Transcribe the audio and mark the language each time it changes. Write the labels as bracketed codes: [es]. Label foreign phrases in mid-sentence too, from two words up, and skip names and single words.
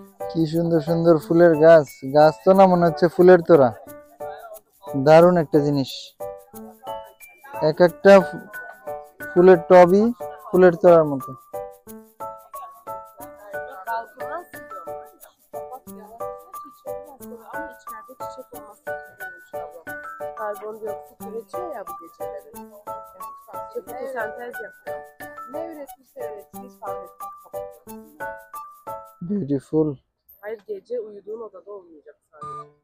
[bn] কি সুন্দর সুন্দর ফুলের গাছ, গাছ তো না মনে হচ্ছে ফুলের তোড়া। দারুণ একটা জিনিস, এক একটা ফুলের টবই ফুলের তোড়ার মতো। [tr] Balkona asılıyorum. Papatya çiçeği aslında ama içeride çiçek olması gerekiyormuş abla. Karbondioksit üretiyor ya bu geceleri. Çiçek fotosentez yapıyor. Ne üretmişse üretsin hiç fark etmez. [bn] বিউটিফুল। [tr] Hayır gece uyuduğun odada olmayacak sadece.